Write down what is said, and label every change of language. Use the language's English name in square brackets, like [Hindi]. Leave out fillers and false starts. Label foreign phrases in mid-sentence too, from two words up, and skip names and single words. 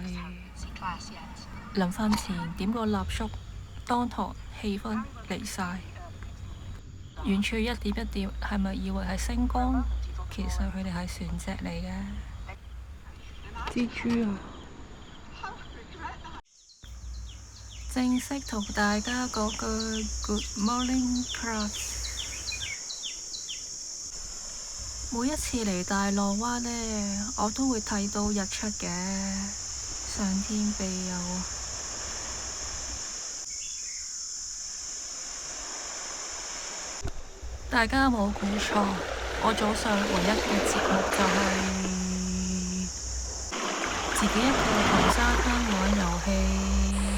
[Cantonese] 臨瞓前點個蠟燭，當堂氣氛離晒。遠處一點一點，係咪以為係星光？其實佢哋係船隻嚟嘅。蜘蛛啊！正式同大家講句 [English] Good morning class。 [Cantonese] 每一次嚟大浪灣呢，我都會睇到日出嘅，上天庇佑。大家冇估錯，我早上唯一嘅節目就係自己一個同沙灘玩遊戲。